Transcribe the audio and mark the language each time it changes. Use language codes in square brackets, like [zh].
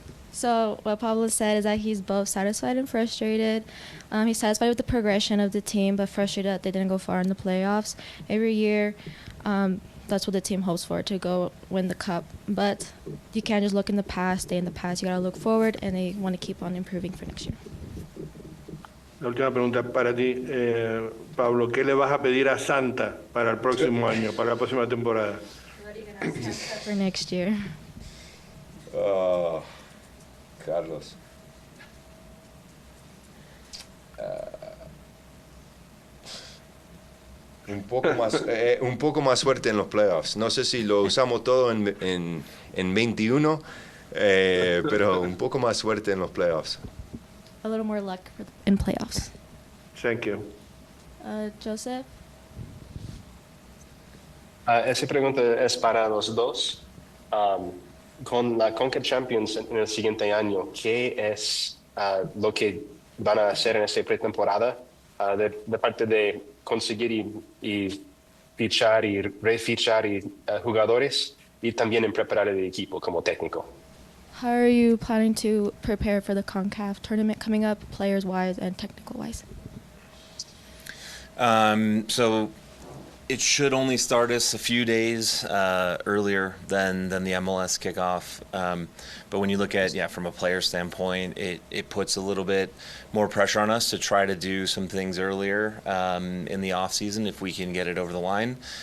[en] So what Pablo said is that he's both satisfied and frustrated. He's satisfied with the progression of the team, but frustrated that they didn't go far in the playoffs. Every year, that's what the team hopes for, to go win the cup. But you can't just look in the past, stay in the past. You got to look forward, and they want to keep on improving for next year. [es] La última pregunta para ti, Pablo. ¿Qué le vas a pedir a Santa para el próximo año, para la próxima temporada? [en] For next year. Carlos. [es] Un poco más suerte en los playoffs. No sé si lo usamos todo en 21, pero un poco más suerte en los playoffs. [en] A little more luck in playoffs. Thank you. Joseph? [es] Esa pregunta es para los dos. Con la Conca Champions en el siguiente año, ¿qué es lo que van a hacer en esta pretemporada de parte de conseguir y fichar y refichar jugadores y también en preparar el equipo como técnico? [en] How are you planning to prepare for the CONCACAF tournament coming up, players-wise and technical-wise? So it should only start us a few days earlier than the MLS kickoff. But when you look at, from a player standpoint, it puts a little bit more pressure on us to try to do some things earlier in the off season if we can get it over the line.